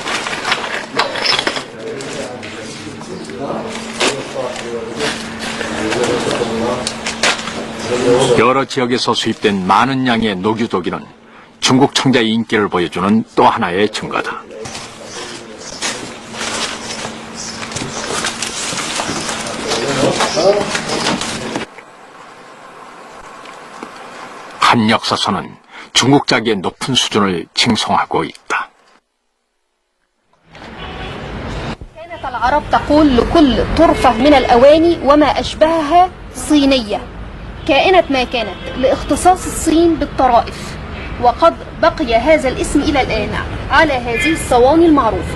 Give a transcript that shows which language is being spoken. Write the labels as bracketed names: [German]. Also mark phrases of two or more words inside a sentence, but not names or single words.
[Korean] 여러 지역에서 수입된 많은 양의 녹유도기는 중국 청자의 인기를 보여주는 또 하나의 증거다. 한 역사서는 중국 자기의 높은 수준을 칭송하고 있다. [Arabic] كانت العرب تقول لكل طرفة من الأواني وما أشبهها صينية كائنة ما كانت لاختصاص الصين بالطرائف، وقد بقي هذا الاسم إلى الآن على هذه الصواني المعروفة.